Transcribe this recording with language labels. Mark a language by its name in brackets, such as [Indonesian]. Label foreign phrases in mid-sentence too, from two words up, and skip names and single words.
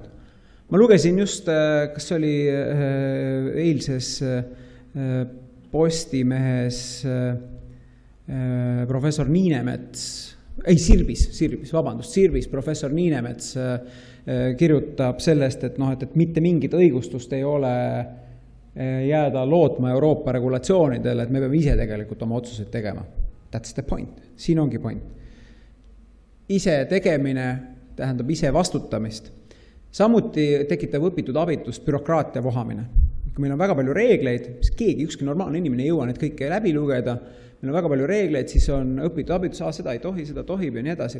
[Estonian] Ma lugesin just, kas oli eilses Postimehes professor Niinemets, Sirbis professor Niinemets kirjutab sellest, et mitte mingit õigustust ei ole jääda lootma Euroopa regulatsioonidele, et me peame ise tegelikult oma otsuseid tegema. [English] That's the point. [Estonian] Siin ongi point. Ise tegemine tähendab ise vastutamist. Samuti tekitab õpitud abitust bürokraatia vohamine. Kui meil on väga palju reegleid, siis ükski normaalne inimene ei jõua need kõike läbi lugeda, meil on väga palju reegleid, siis on õpitud abitus, seda ei tohi, seda tohib ja nii edasi.